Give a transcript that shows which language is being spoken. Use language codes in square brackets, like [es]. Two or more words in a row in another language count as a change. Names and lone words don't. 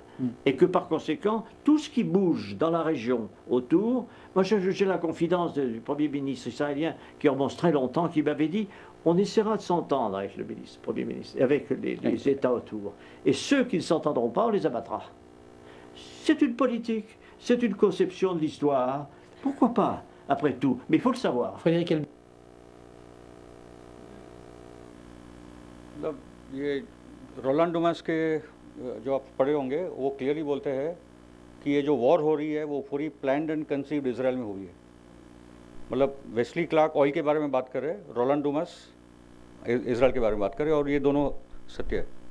[fr] Et que par conséquent, tout ce qui bouge dans la région autour, moi j'ai la confidence du Premier ministre israélien qui remonte très longtemps, qui m'avait dit on essaiera de s'entendre avec le Premier ministre, avec les États autour. Et ceux qui ne s'entendront pas, on les abattra. C'est une politique, c'est une conception de l'histoire. Pourquoi pas, après tout? Mais il faut le savoir. Frédéric Elbit. [hi] मतलब ये रोलांड डुमास के जो आप पढ़े होंगे वो क्लियरली बोलते हैं कि ये जो वॉर हो रही है वो पूरी [en] planned and conceived [hi] इसराइल में हुई है. मतलब वेस्ली क्लार्क ऑयल के बारे में बात कर रहे हैं, रोलांड डुमास इसराइल के बारे में बात कर रहे हैं, और ये दोनों सत्य है.